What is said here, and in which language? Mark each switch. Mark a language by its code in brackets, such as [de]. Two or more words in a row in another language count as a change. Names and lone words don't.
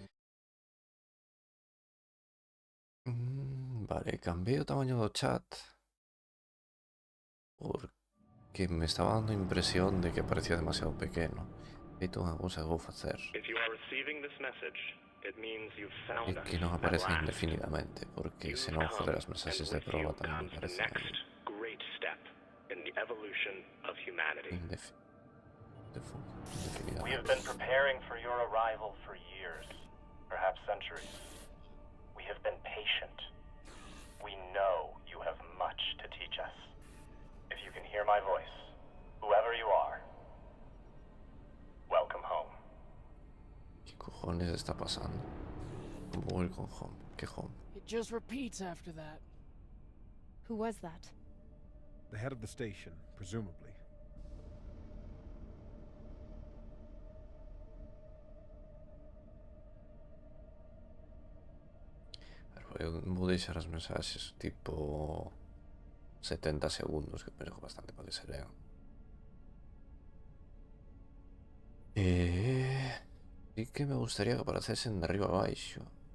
[gl] Vale, cambiei o tamaño do chat porque me estaba dando impresión de que parecía demasiado pequeno. Feito unha cousa que vou facer é que non aparece indefinidamente, porque senón, joder, as mensaxes de proba tamén me parecen [en] We have been [gl] indefinidamente. [en] preparing for your arrival for years, perhaps centuries. We have been patient. We know you have much to teach us. If you can hear my voice, whoever you are, welcome home. [es] ¿Qué cojones está pasando? Voy con home. ¿Qué home? [en] It just repeats after that. Who was that? The head of the station, presumably. [gl] Eu vou deixar as mensaxes tipo 70 segundos, que penso bastante para que se lean. Sí que me gustaría que aparecesen de arriba a abaixo.